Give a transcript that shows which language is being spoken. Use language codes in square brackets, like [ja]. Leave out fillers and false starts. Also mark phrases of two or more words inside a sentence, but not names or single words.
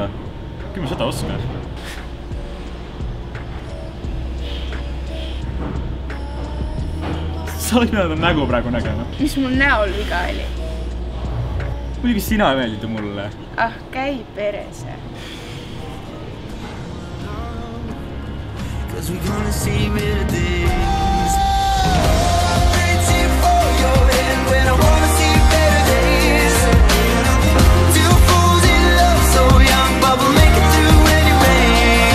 [et] Küll ma seda oskan. Sa oled pidanud nägu praegu nägema. Mis mul näol viga oli? Muidugi sina ei meeldi mulle. Ah, käi perese. [en] Cause we're gonna see better days. Reaching for your hand when I wanna see better days. Two fools in love, so young, but we'll make it through any rain.